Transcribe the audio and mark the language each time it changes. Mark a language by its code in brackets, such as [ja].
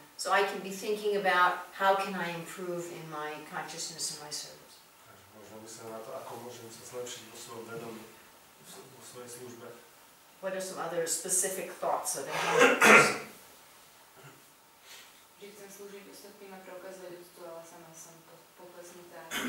[en] So I can be thinking about how can I improve in my consciousness and my service. [sk] Takže možno myslím na to, ako môžem sa zlepšiť vo svojom vedomí v vo svojej službe. [en] What are some other specific thoughts of a humble person? [sk] Že chcem slúžiť ostatným a preukazovať úctu, ale sama som poklesnutá.